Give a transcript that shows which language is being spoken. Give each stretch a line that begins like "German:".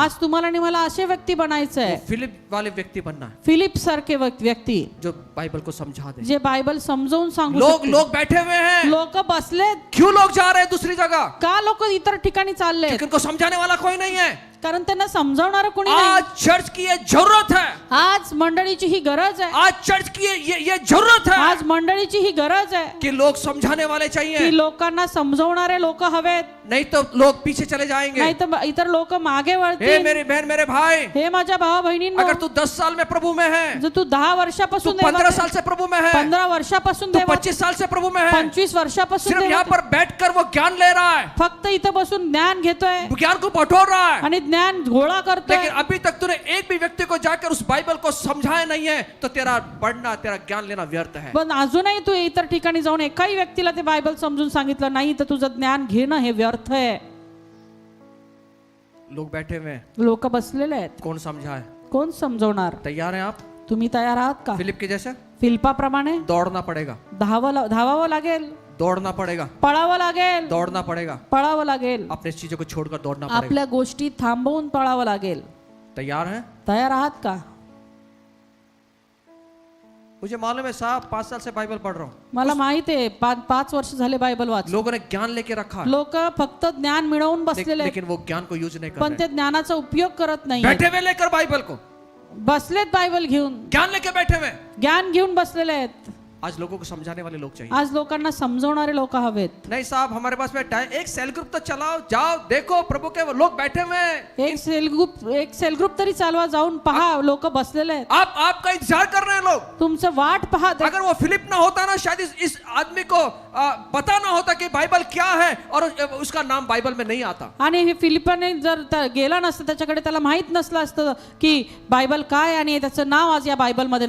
Marathi: आज तुम्हाला आणि मला असे व्यक्ती बनायचं आहे,
Hindi: फिलिप वाले व्यक्ती बनना है,
Marathi: फिलिप सारखे व्यक्ती
Hindi: जो बाइबल को समझा दे.
Marathi: जे बायबल समजावून सांगू
Hindi: लोग लोग बैठे हुए हैं.
Marathi: लोक बसलेत.
Hindi: क्यों लोग जा रहे हैं दूसरी जगह?
Marathi: का लोक इतर ठिकाणी चालले?
Hindi: क्योंकि उनको समझाने वाला कोई नहीं है.
Marathi: कारण त्यांना समजावणार कोणी नाही.
Hindi: आज चर्च की ये जरूरत है.
Marathi: आज मंडळीची ही गरज आहे.
Hindi: आज चर्च की ये जरूरत है
Marathi: आज मंडळीची ही गरज आहे
Hindi: कि लोग समझाने वाले चाहिए.
Marathi: की लोकांना समजावणारे लोक हवेत.
Hindi: नहीं तो लोग पीछे चले जाएंगे.
Marathi: नाही तर इतर लोक मागे हे वळतील.
Hindi: मेरी बहन मेरे भाई,
Marathi: हे माझ्या भावा बहिणींनो,
Hindi: अगर तू 10 साल में प्रभु में है,
Marathi: जर तू 10
Hindi: तू
Marathi: वर्षापासून
Hindi: 15 साल से प्रभु में है,
Marathi: 15 वर्षापासून
Hindi: तू
Marathi: देवात,
Hindi: 25 साल से प्रभु में है,
Marathi: 25 वर्षापासून
Hindi: सिर्फ यहाँ
Marathi: देवात
Hindi: पर बैठकर वो ज्ञान ले रहा है,
Marathi: फक्त इथं बसून ज्ञान घेतोय
Hindi: ज्ञान को बटोर रहा है.
Marathi: आणि ज्ञान गोळा करतोय,
Hindi: लेकिन अभी तक तूने एक भी व्यक्ति को जाकर उस बाइबल को समझाया नहीं है, तो तेरा पढ़ना, तेरा ज्ञान लेना व्यर्थ है।
Marathi: पण अजूनही तू इतर ठिकाणी जाऊन एकाही व्यक्तीला ते बायबल समजून सांगितलं नाही तर तुझं ज्ञान घेणं हे व्यर्थ आहे.
Hindi: लोग बैठे हुए हैं,
Marathi: लोक बसलेले आहेत,
Hindi: कौन समझाए?
Marathi: कोण समजवणार?
Hindi: तैयार हैं आप?
Marathi: तुम्ही तयार आहात का?
Hindi: फिलिप के जैसे
Marathi: फिलिपाप्रमाणे
Hindi: दौड़ना पड़ेगा,
Marathi: धावावं लागेल,
Hindi: दौड़ना पड़ेगा,
Marathi: पळावं लागेल,
Hindi: दौड़ना पड़ेगा,
Marathi: पळावं लागेल,
Hindi: अपने चीजों को छोड़कर दौड़ना पड़ेगा।
Marathi: आपल्या गोष्टी थांबवून पळावं लागेल.
Hindi: तैयार हैं?
Marathi: तयार आहात का?
Hindi: मुझे मालूम है साहब, 5 साल से बाइबल पढ़ रहा हूँ,
Marathi: मला माहित आहे 5 वर्ष झाले बायबल वाच.
Hindi: लोगों ने ज्ञान लेके रखा है,
Marathi: लोक फक्त ज्ञान मिळवून बसलेले आहेत,
Hindi: लेकिन वो ज्ञान को यूज नहीं कर
Marathi: पण
Hindi: रहे।
Marathi: ते ज्ञानाचा उपयोग करत नाही.
Hindi: बैठे हुए लेकर बाइबल को,
Marathi: बसलेत बायबल घेऊन,
Hindi: ज्ञान लेके बैठे हुए।
Marathi: ज्ञान घेऊन बसलेले आहेत.
Hindi: आज लोगों को समझाने वाले लोग चाहिए।
Marathi: आज लोकांना समजवणारे लोक हवेत.
Hindi: नहीं साहब, हमारे पास में टाइम, एक सेल ग्रुप तो चलाओ, जाओ देखो प्रभु के लोग बैठे हुए हैं।
Marathi: एक सेल ग्रुप तरी चालवा, जाऊन पहा, लोक बसलेले आहेत.
Hindi: आपका इंतजार कर रहे हैं लोग।
Marathi: तुमचं वाट पहा.
Hindi: अगर वो फिलिप ना होता ना, शायद इस आदमी को पता ना होता कि बाइबल क्या है, और उसका नाम बाइबल में नहीं आता।
Marathi: आणि हे फिलिपाने जर गेला नसतं, त्याच्याकडे त्याला माहित नसलं असतं की बायबल काय आणि त्याचं नाव आज या बायबल मध्ये